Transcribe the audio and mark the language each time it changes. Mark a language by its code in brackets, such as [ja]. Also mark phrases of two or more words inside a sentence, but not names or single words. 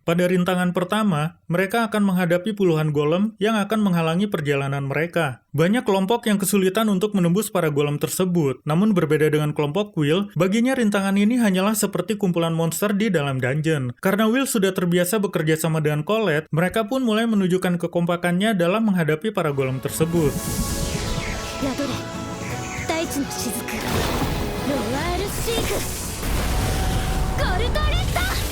[id] Pada rintangan pertama, mereka akan menghadapi puluhan golem yang akan menghalangi perjalanan mereka. Banyak kelompok yang kesulitan untuk menembus para golem tersebut. Namun berbeda dengan kelompok Will, baginya rintangan ini hanyalah seperti kumpulan monster di dalam dungeon. Karena Will sudah terbiasa bekerja sama dengan Colette, mereka pun mulai menunjukkan kekompakannya dalam menghadapi para golem tersebut. [ja] 宿れ大地の雫ロワールシークゴルトレッド